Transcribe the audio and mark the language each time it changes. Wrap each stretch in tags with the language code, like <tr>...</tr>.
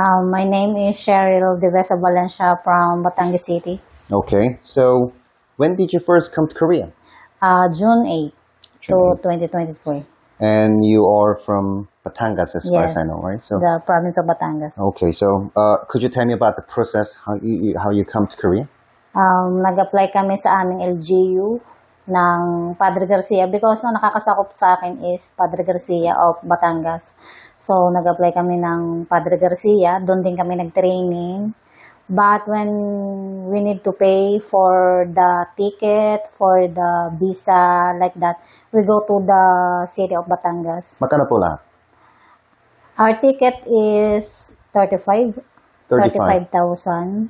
<en>My name is Cheryl Devesa Valencia from Batangas City. Okay, so when did you first come to Korea? June 8 to June 2023. And you are from Batangas, as far as I Yes, know, right? So, the province of Batangas. okay, so could you tell me about the process, how you come to Korea?</en> <tl>Nag-apply kami sa aming LGU ng Padre Garcia because ang nakakasakop sa akin is Padre Garcia of Batangas. So, nag-apply kami ng Padre Garcia. Doon din kami nag-training.</tl> <en>But when we need to pay for the ticket, for the visa, like that, we go to the city of Batangas.</en> <tl>Magkano po lahat?</tl> <en>Our ticket is 35,000.</en>